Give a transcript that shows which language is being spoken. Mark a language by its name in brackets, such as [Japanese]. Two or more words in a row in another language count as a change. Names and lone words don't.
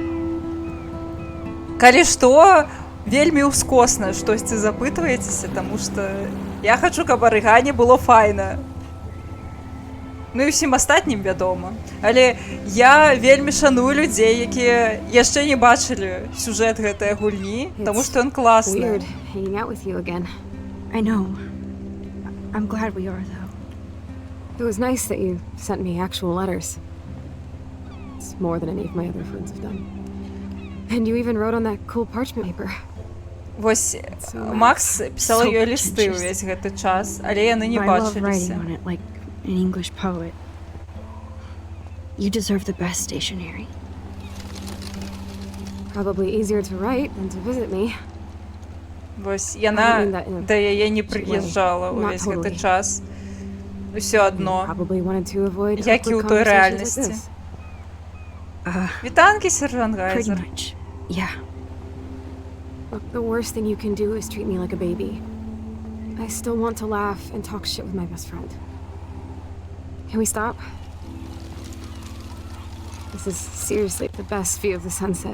[Belarusian] Калі што, вельмі ўскосна штосьці запытваецеся, таму што я хачу, каб Арыгане было файна. Ну і ўсім астатнім вядома. Але я вельмі шаную людзей, якія яшчэ не бачылі сюжэт гэтай гульні, таму што ён класны. [English] I'm glad we are, though. It was nice that you sent me actual letters. It's more than any of my other friends have done. And you even wrote on that cool parchment paper. [Belarusian] Вось Макс пісала ёй лісты ўвесь гэты час, але яны не бачыліся. [English] An English poet. You deserve the best stationery. Probably easier to write than to visit me. [Belarusian] Вось яна да яе не прыязджала ўвесь гэты час. Усё адно, як і ў той рэальнасці. Вітанки, сержант [English] Pretty Гайзер. much. Yeah. Look, the worst thing you can do is treat me like a baby. I still want to laugh and talk shit with my best friend. Can we stop? This is seriously the best view of the sunset.